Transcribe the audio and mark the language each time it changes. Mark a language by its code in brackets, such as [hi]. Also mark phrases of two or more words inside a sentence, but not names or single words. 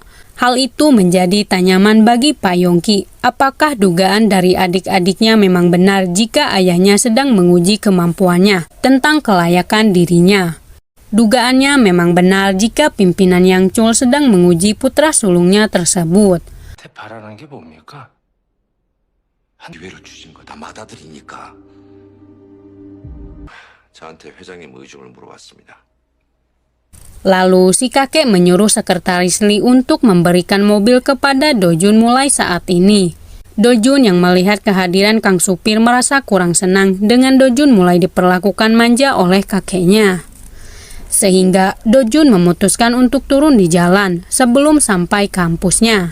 [id] Hal itu menjadi tanyaman bagi Pak Yongki. Apakah dugaan dari adik-adiknya memang benar jika ayahnya sedang menguji kemampuannya tentang kelayakan dirinya? Dugaannya memang benar jika pimpinan Yang Chul sedang menguji putra sulungnya tersebut. [ko] 바라는 게 뭡니까? 한 기회를 주신 거 다 받아들이니까 저한테 회장님 의중을 물어봤습니다. [id] Lalu si kakek menyuruh sekretaris Lee untuk memberikan mobil kepada Do Jun mulai saat ini. Do Jun yang melihat kehadiran Kang Supir merasa kurang senang dengan Do Jun mulai diperlakukan manja oleh kakeknya. Sehingga Do Jun memutuskan untuk turun di jalan sebelum sampai kampusnya.